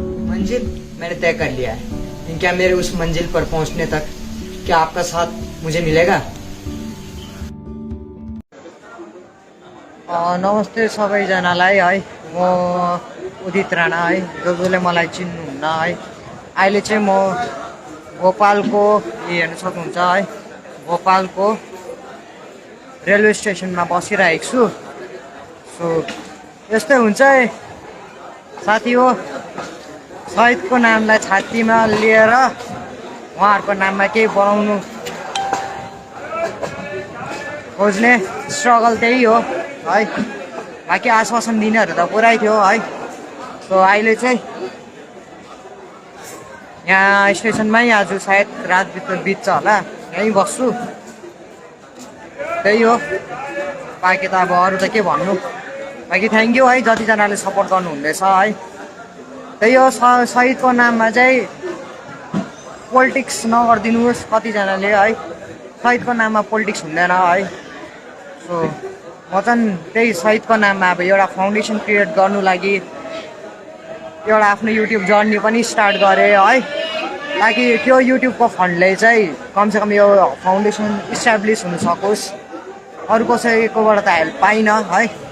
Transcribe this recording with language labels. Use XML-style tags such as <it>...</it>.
<hi>मंजिल मैंने तय कर लिया है, लेकिन क्या मेरे उस मंजिल पर पहुंचने तक क्या आपका साथ मुझे मिलेगा?</hi> <ne>नमस्ते सबैजनालाई है, म उदित राणा है, जसले मलाई चिन्नुहुन्न है। अहिले चाहिँ म भोपालको हेर्न सक्नुहुन्छ है, भोपालको रेलवे स्टेसनमा बसिरहेको छु। सो यस्तै हुन्छ है साथी हो, शहीदको नामलाई छातीमा लिएर उहाँहरूको नाममा केही बनाउनु खोज्ने स्ट्रगल त्यही हो है। बाँकी आश्वासन दिनेहरू त पुरै थियो है। सो अहिले चाहिँ यहाँ स्टेसनमै आज सायद रात बित्छ होला, यहीँ बस्छु, त्यही हो। बाँकी त अब अरू त के भन्नु। बाँकी थ्याङ्क यू है जतिजनाले सपोर्ट गर्नुहुँदैछ है। त्यही हो, शहीदको नाममा चाहिँ पोलिटिक्स नगरिदिनुहोस् कतिजनाले है। शहीदको नाममा पोलिटिक्स हुँदैन है। सो म चाहिँ त्यही शहीदको नाममा अब एउटा फाउन्डेसन क्रिएट गर्नु लागि एउटा आफ्नो युट्युब जर्नी पनि स्टार्ट गरेँ है, ताकि त्यो युट्युबको फन्डले चाहिँ कमसेकम यो फाउन्डेसन इस्टाब्लिस हुन सकोस्, अरू कसैकोबाट त हेल्प पाइनँ है।</ne>